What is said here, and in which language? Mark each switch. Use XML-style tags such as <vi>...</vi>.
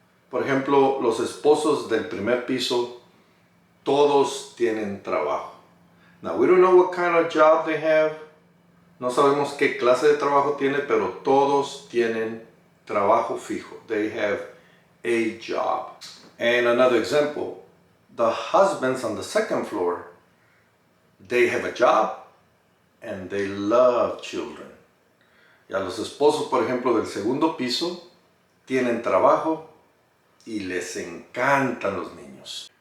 <es>Por ejemplo, los esposos del primer piso, todos tienen trabajo.</es> <en>Now, we don't know what kind of job they have.</en> <es>No sabemos qué clase de trabajo tiene, pero todos tienen trabajo fijo.</es> <en>They have a job. And another example, the husbands on the 2nd floor, they have a job and they love children.</en> <es>Y a los esposos, por ejemplo, del segundo piso, tienen trabajo y les encantan los niños.</es>